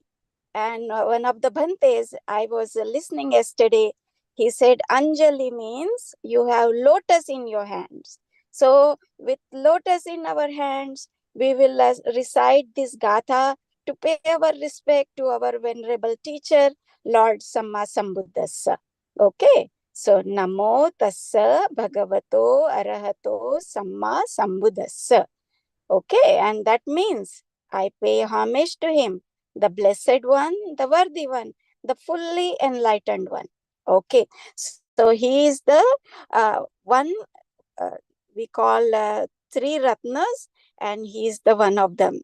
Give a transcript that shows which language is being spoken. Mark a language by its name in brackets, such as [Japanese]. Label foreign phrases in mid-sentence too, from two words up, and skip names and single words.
[English] And one of the Bhantes, I was listening yesterday, he said Anjali means you have lotus in your hands. So with lotus in our hands, we will recite this gatha to pay our respect to our venerable teacher, Lord Samma Sambuddhassa. Okay. [Pali] So Namo Tassa Bhagavato Arahato Samma Sambuddhassa. [English] Okay. And that means I pay homage to him, the blessed one, the worthy one, the fully enlightened one. Okay. So he is the one we call three Ratnas, and he is the one of them.